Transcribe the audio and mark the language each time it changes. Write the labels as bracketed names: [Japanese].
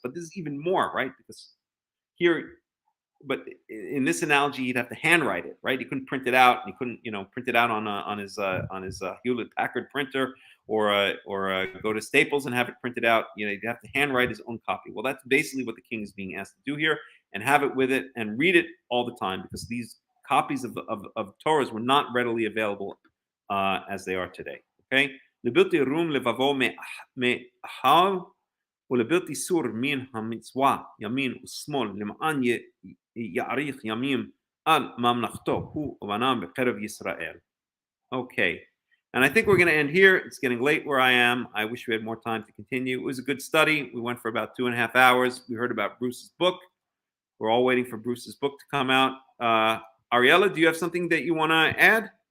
[English] But this is even more, right? Because but in this analogy, he'd have to handwrite it, right? He couldn't print it out. He couldn't, print it out on his Hewlett Packard printer, or go to Staples and have it printed out. He'd have to handwrite his own copy. Well, that's basically what the king is being asked to do here, and have it with it and read it all the time, because these copies of Torahs were not readily available as they are today. [Hebrew] Okay, לבלתי רום לבבו מאחיו ולבלתי סור מן המצווה ימין ושמאל למען יאריך ימים על ממלכתו הוא ובניו בקרב ישראל. [English] Okay, and I think we're going to end here. It's getting late where I am. I wish we had more time to continue. It was a good study. We went for about 2.5 hours. We heard about Bruce's book. We're all waiting for Bruce's book to come out. Ariella, do you have something that you want to add?